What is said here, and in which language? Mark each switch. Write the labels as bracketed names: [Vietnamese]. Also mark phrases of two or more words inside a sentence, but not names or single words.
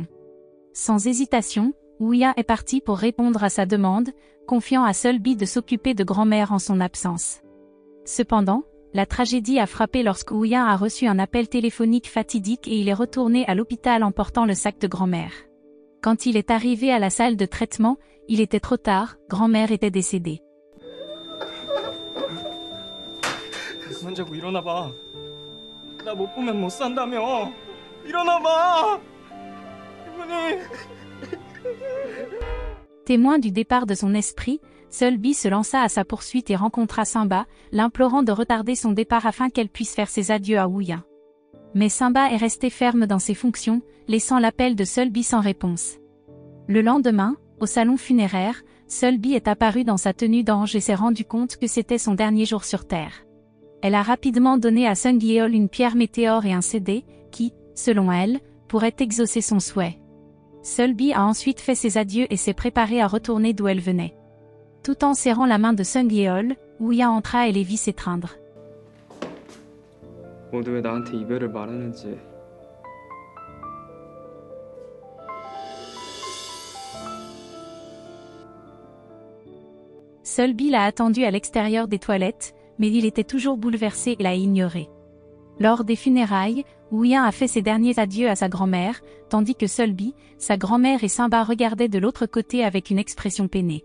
[French] Sans hésitation, Wooyan est parti pour répondre à sa demande, confiant à Sulby de s'occuper de grand-mère en son absence. Cependant, la tragédie a frappé lorsque Wooyan a reçu un appel téléphonique fatidique et il est retourné à l'hôpital en portant le sac de grand-mère. Quand il est arrivé à la salle de traitement, il était trop tard, grand-mère était décédée. [Korean] 그만 자고 일어나봐. 나 못 보면 못 산다며. 일어나봐. 할머니. [French] Témoin du départ de son esprit, Sulby se lança à sa poursuite et rencontra Simba, l'implorant de retarder son départ afin qu'elle puisse faire ses adieux à Wooyan. Mais Simba est resté ferme dans ses fonctions, laissant l'appel de Sulby sans réponse. Le lendemain, au salon funéraire, Sulby est apparue dans sa tenue d'ange et s'est rendu compte que c'était son dernier jour sur Terre. Elle a rapidement donné à Sung Yeol une pierre météore et un CD, qui, selon elle, pourrait exaucer son souhait. Sulby a ensuite fait ses adieux et s'est préparée à retourner d'où elle venait. Tout en serrant la main de Sung Yeol, Wooyan entra et les vit s'étreindre. [Korean] 모두 왜 나한테 이별을 말하는지. [French] Sulby l'a attendu à l'extérieur des toilettes, mais il était toujours bouleversé et l'a ignoré. Lors des funérailles, Wooyan a fait ses derniers adieux à sa grand-mère, tandis que Sulby, sa grand-mère et Simba regardaient de l'autre côté avec une expression peinée.